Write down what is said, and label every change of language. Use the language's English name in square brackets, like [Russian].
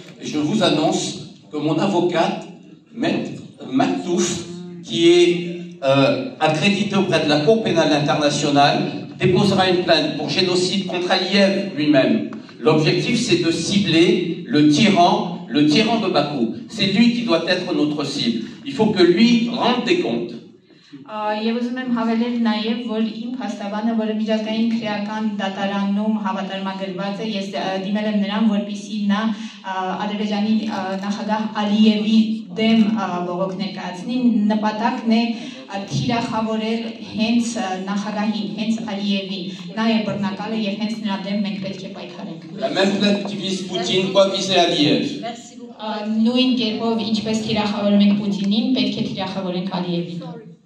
[French] Et je vous annonce que mon avocate, Maître Maktouf, qui est accrédité auprès de la Cour pénale internationale, déposera une plainte pour génocide contre Aliyev lui-même. L'objectif, c'est de cibler le tyran de Bakou. C'est lui qui doit être notre cible. Il faut que lui rende des comptes. [Armenian] Եվ ուզում եմ հավելել նաև, որ իմ փաստաբանը, որը միջազգային քրեական դատարանում հավատարմագրված է, ես դիմել եմ նրան, որպեսզի նա Ադրբեջանի նախագահ Ալիևի դեմ բողոք ներկայացնի, նպատակն է թիրախավորել հենց նախագահին, հենց Ալիևին, նա է բռնակալը եւ հենց նրա դեմ մենք պետք է պայքարենք. [French] La même plainte qui vise Poutine doit viser Aliyev. [Armenian] Նույն կերպով ինչպես թիրախավորում ենք Պուտինին, պետք է թիրախավորենք Ալիևին.